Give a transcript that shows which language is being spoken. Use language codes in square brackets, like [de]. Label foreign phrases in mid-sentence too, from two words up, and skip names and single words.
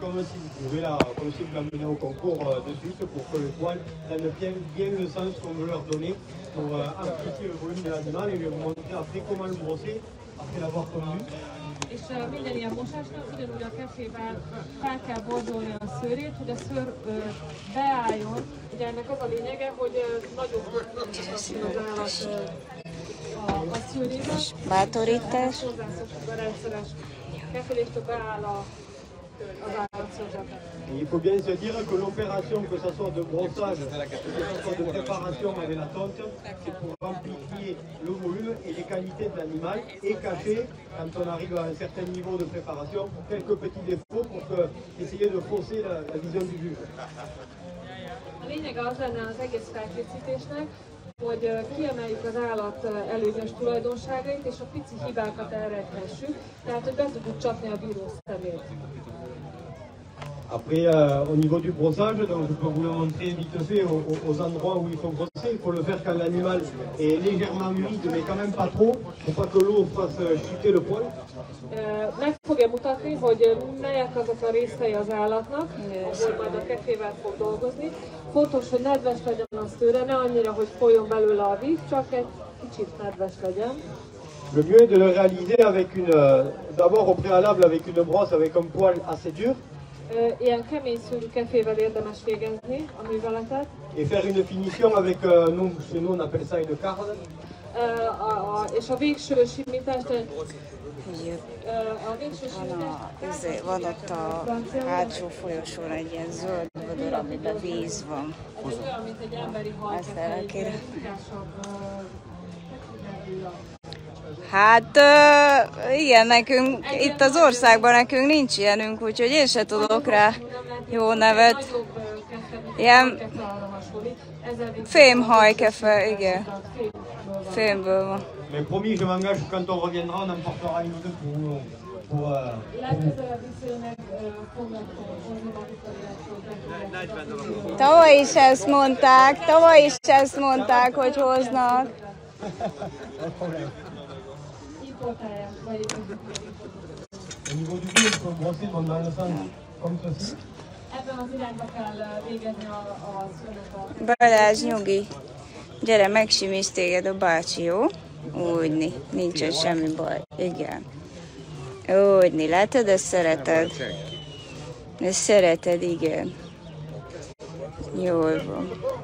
[hu] És minden ilyen mosásnak ugyanúgy a kefével fel kell borzolni a szőrét, hogy a szőr beálljon. Ugye ennek az a lényege, hogy nagyobb az állat a szőrében. Bátorítás. Hozzászokjuk a rendszeres keféléstől beáll az állatszőrzete. [fr] Il faut bien se dire que l'opération, que ce soit de brossage, que ce soit de préparation avec la tonte, c'est pour amplifier le volume et les qualités de l'animal et cacher, quand on arrive à un certain niveau de préparation, quelques petits défauts pour essayer de fausser la vision du juge. [hu] A lényege az lenne az egész felkészítésnek, hogy kiemeljük az állat előnyös tulajdonságait és a pici hibákat elrejthessük, tehát hogy be tudjuk csapni a bíró szemét. [fr] Après, au niveau du brossage, donc je peux vous le montrer vite fait aux endroits où il faut brosser. Il faut le faire quand l'animal est légèrement humide, mais quand même pas trop, pour pas que l'eau fasse chuter le poil. [hu] Meg fogja mutatni, hogy melyek azok a részei az állatnak, ahol majd a kefével fog dolgozni. Fontos, hogy nedves legyen a szőre, ne annyira, hogy folyjon belőle a víz, csak egy kicsit nedves legyen. [fr] Le mieux est de le réaliser avec d'abord au préalable avec une brosse avec un poil assez dur. [hu] Ilyen kemény szőrű kefével érdemes végezni a műveletet. [fr] Et faire une finition avec, chez nous on appelle ça une carde. [hu] És a végső simítást, Van ott a hátsó folyosón egy ilyen zöld vödör, amiben víz van. Ez olyan, mint egy emberi halkefe. Hát igen, nekünk itt az országban nekünk nincs ilyenünk, úgyhogy én se tudok rá jó nevet. Ilyen fémhajkefe, igen. Fémből van. [fr] Mais promis, je m'engage quand on reviendra, on emportera une ou deux pour [hu] Tavaly is ezt mondták, hogy hoznak. [fr] Au niveau du pied, il faut brosser dans le sens comme ceci. [hu] Ebben az irányba kell végezni a szőrnek. Balázs, nyugi. Gyere, megsimisz téged a bácsi, jó? Úgyni, nincsen semmi baj. Igen. Úgyni, látod, ezt szereted? Ezt szereted, igen. Jól van.